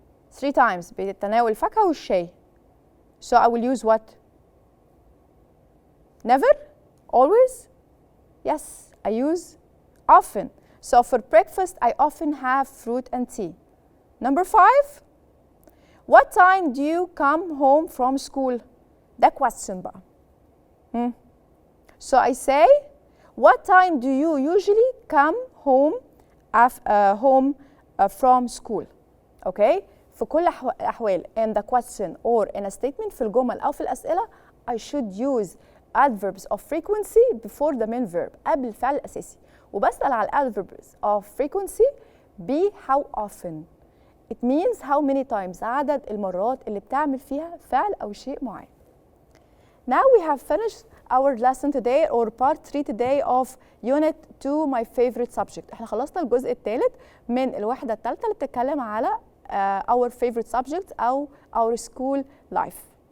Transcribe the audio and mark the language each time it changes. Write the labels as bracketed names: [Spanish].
[English] 3 times. [Arabic] بتناول الفاكهة والشاي. [English] So I will use what? Never? Always? Yes, I use often. So for breakfast, I often have fruit and tea. Number 5. What time do you come home from school? [Arabic] ده question بقى. [English] So I say, what time do you usually come home from school? Okay? [Arabic] في كل الأحوال [English] in the question or in a statement [Arabic] في الجمل أو في الأسئلة [English] I should use adverbs of frequency before the main verb [Arabic] قبل الفعل الأساسي وبسأل على [English] adverbs of frequency be how often. It means how many times [Arabic] عدد المرات اللي بتعمل فيها فعل أو شيء معين. [English] Now we have finished our lesson today or part 3 today of unit 2 my favorite subject. [Arabic] احنا خلصنا الجزء الثالث من الوحدة الثالثة اللي بتتكلم على [English] our favorite subject [Arabic] أو [English] our school life.